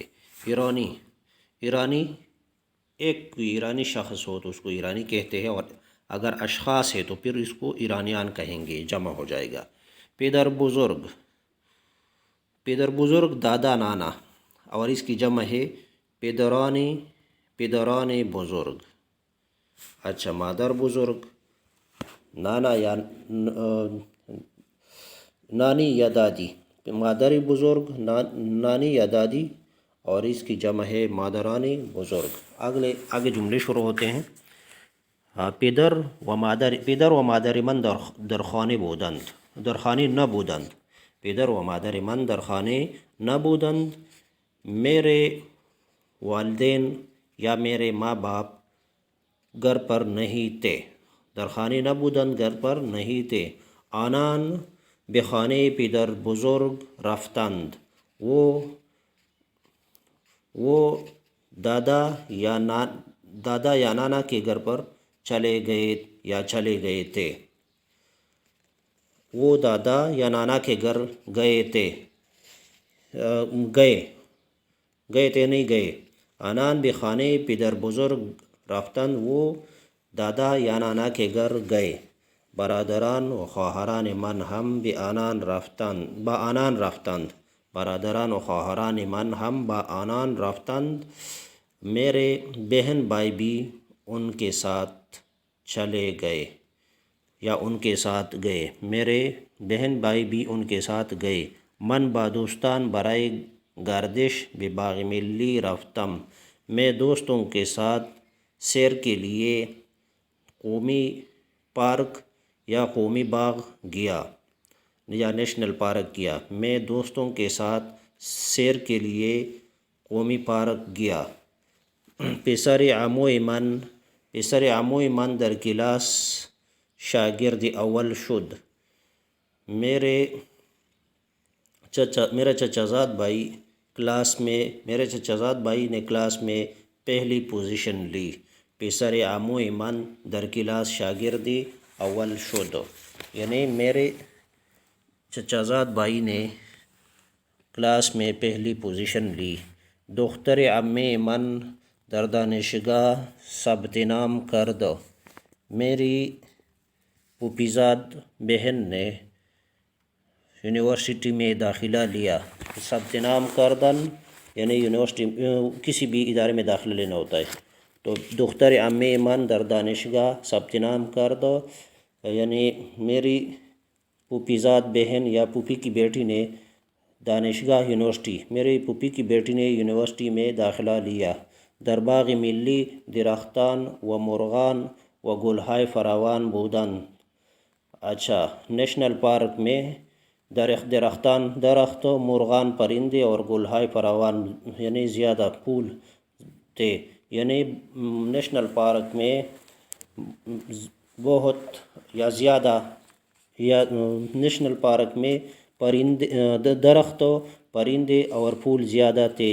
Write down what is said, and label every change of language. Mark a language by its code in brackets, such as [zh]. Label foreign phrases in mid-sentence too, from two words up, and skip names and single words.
[ur] ایرانی ایک ایرانی شخص ہو تو اس کو ایرانی کہتے ہیں، اور اگر اشخاص ہے تو پھر اس کو ایرانیان کہیں گے، جمع ہو جائے گا۔ [fa] پدر بزرگ [ur] دادا نانا، اور اس کی جمع ہے [fa] پدران بزرگ۔ [ur] اچھا، [fa] مادر بزرگ [ur] نانی یا دادی، [fa] مادر بزرگ [ur] نانی یا دادی، اور اس کی جمع ہے [fa] مادران بزرگ۔ [ur] آگے جملے شروع ہوتے ہیں۔ [fa] پدر و مادر من در خانه نبودند. پدر و مادر من در خانه نبودند. [ur] میرے والدین یا میرے ماں باپ گھر پر نہیں تھے. [fa] در خانه نبودند، [ur] گھر پر نہیں تھے. [fa] آنان به خانه پدر بزرگ رفتند. [ur] وہ دادا یا نانا کے گھر پر چلے گئے تھے. وہ دادا یا نانا کے گھر گئے تھے. نہیں گئے. [fa] آنان به خانه پدر بزرگ رفتند. [ur] وہ دادا یا نانا کے گھر گئے. [fa] برادران و خواهران من هم به آنان رفتند. برادران و خواهران من هم با آنان رفتند. [ur] میرے بہن بھائی بھی ان کے ساتھ چلے گئے یا ان کے ساتھ گئے. میرے بہن بھائی بھی ان کے ساتھ گئے. [fa] من با دوستان برای گردش به باغ ملی رفتم. [ur] میں دوستوں کے ساتھ سیر کے لیے قومی پارک یا قومی باغ گیا. یا [en] National Park [ur] گیا۔ میں دوستوں کے ساتھ سیر کے لیے قومی پارک گیا۔ [fa] پسر عموی من در کلاس شاگرد اول شد۔ [ur] میرے چچا زاد بھائی نے کلاس میں پہلی پوزیشن لی۔ [fa] پسر عموی من در کلاس شاگرد اول شد، [ur] یعنی میرے چچا زاد بھائی نے کلاس میں پہلی پوزیشن لی۔ [fa] دختر عمے من در دانشگاہ ثبت نام کرد۔ [ur] میری پھوپھیزاد بہن نے یونیورسٹی میں داخلہ لیا۔ [fa] ثبت نام کردن [ur] یعنی یونیورسٹی کسی بھی ادارے میں داخلہ لینا ہوتا ہے۔ تو [fa] دختر عمے من در دانشگاہ ثبت نام کرد [ur] یعنی میری پھوپھیزاد بہن یا پھوپھی کی بیٹی نے دانشگاہ میری پھوپھی کی بیٹی نے یونیورسٹی میں داخلہ لیا۔ [fa] در باغ ملی درختان و مرغان و گلہائے فراوان بودند۔ [ur] اچھا، [en] National Park [ur] میں درخت، مرغان پرندے اور [fa] گلہائے فراوان [ur] یعنی زیادہ پھول تھے، یعنی [en] National Park [ur] میں بہت یا زیادہ [en] National Park [ur] میں درخت، پرندے اور پھول زیادہ تھے۔